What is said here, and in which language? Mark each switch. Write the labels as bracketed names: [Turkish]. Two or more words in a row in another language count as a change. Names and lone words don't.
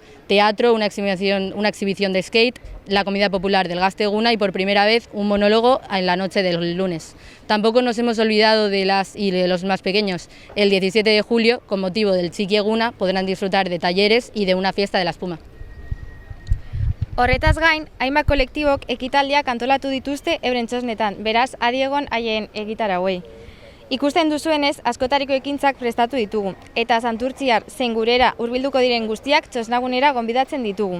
[Spanish] Teatro, una exhibición de skate, la comida popular del Gazte Eguna y por primera vez un monólogo en la noche del lunes. Tampoco nos hemos olvidado de las y de los más pequeños. El 17 de julio, con motivo del Txiki Eguna, podrán disfrutar de talleres y de una fiesta de la espuma. [Basque] Horretaz gain, hainbat kolektibok ekitaldiak antolatu dituzte euren txosnetan, beraz adi egon haien egitarauei. Ikusten duzuenez, askotariko ekintzak prestatu ditugu, eta santurtziar zein gurera hurbilduko diren guztiak txosnagunera gonbidatzen ditugu.